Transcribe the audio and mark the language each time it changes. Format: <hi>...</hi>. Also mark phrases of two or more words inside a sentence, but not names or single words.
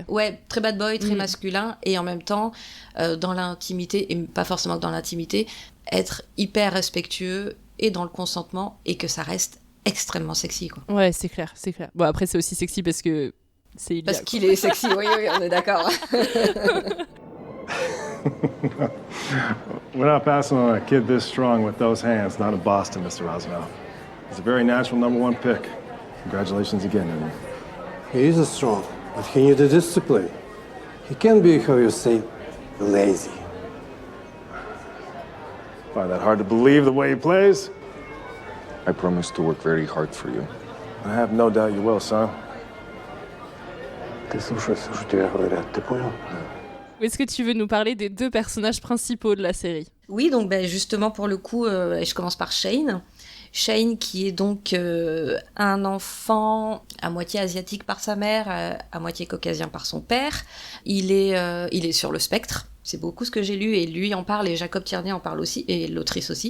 <fr>Ouais, très</fr> <en>bad boy,</en> <fr>très masculin, et en même temps, dans l'intimité, et pas forcément dans l'intimité, être hyper respectueux, et dans le consentement, et que ça reste extrêmement sexy, quoi. Ouais, c'est clair. Bon, après, c'est aussi sexy parce que c'est Ilia. Parce qu'il est sexy, oui, on est d'accord.</fr> <en>We're not passing on a kid this strong with those hands, not in Boston, Mr. Rosenow. He's a very natural #1 pick. Congratulations again, Henry. He is strong, but he needs the discipline. He can be, how you say, lazy. Find that hard to believe the way he plays? I promise to work very hard for you. I have no doubt you will, son.</en> <ru>Ты слушай, что тебе говорят, ты понял?</ru> <fr>Est-ce que tu veux nous parler des 2 personnages principaux de la série ? Oui, donc justement pour le coup, je commence par Shane. Shane qui est donc un enfant à moitié asiatique par sa mère, à moitié caucasien par son père. Il est sur le spectre, c'est beaucoup ce que j'ai lu, et lui en parle, et Jacob Tierney en parle aussi, et l'autrice aussi.</fr>